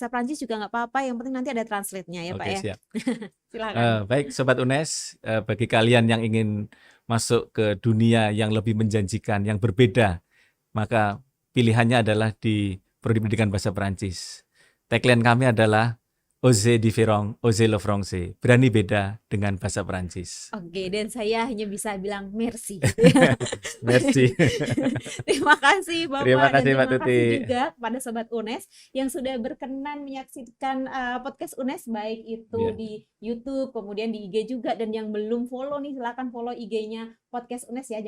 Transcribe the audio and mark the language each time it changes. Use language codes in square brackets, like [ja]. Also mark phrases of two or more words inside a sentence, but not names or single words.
[id] bahasa Prancis juga nggak apa-apa, yang penting nanti ada translate-nya ya Pak Oke, ya. siap. Silakan. Baik Sobat UNES, bagi kalian yang ingin masuk ke dunia yang lebih menjanjikan, yang berbeda, maka pilihannya adalah di Prodi Pendidikan Bahasa Perancis. Tagline kami adalah [fr] Osez différent, osez le français. [id] Berani beda dengan bahasa Perancis. Oke, dan saya hanya bisa bilang merci gitu ya. Merci. Terima kasih Terima Bapak dan kasih Mbak terima Tuti. kasih juga kepada Sobat UNES yang sudah berkenan menyaksikan podcast UNES baik itu Ya, di YouTube, kemudian di IG juga, dan yang belum follow nih silakan follow IG-nya podcast UNES ya.